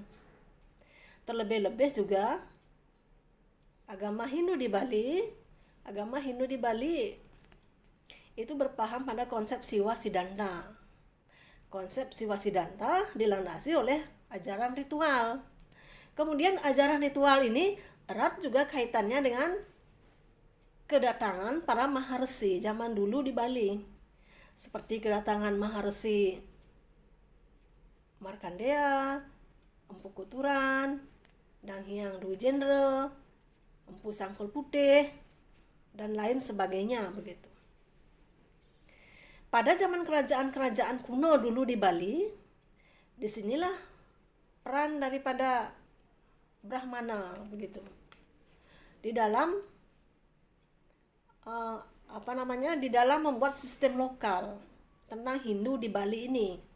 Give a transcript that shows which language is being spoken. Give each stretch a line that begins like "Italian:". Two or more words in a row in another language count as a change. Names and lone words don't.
Indonesian: Terlebih-lebih juga agama Hindu di Bali itu berpaham pada konsep Siwa Siddhanta. Konsep Siwa Siddhanta dilandasi oleh ajaran ritual. Kemudian ajaran ritual ini erat juga kaitannya dengan kedatangan para maharsi zaman dulu di Bali. Seperti kedatangan Maharsi Markandeya, Empu Kuturan, Dang Hyang Dwi Jendra, Empu Sangkul Putih, dan lain sebagainya begitu. Pada zaman kerajaan-kerajaan kuno dulu di Bali, disinilah peran daripada Brahmana begitu. Di dalam di dalam membuat sistem lokal tentang Hindu di Bali ini.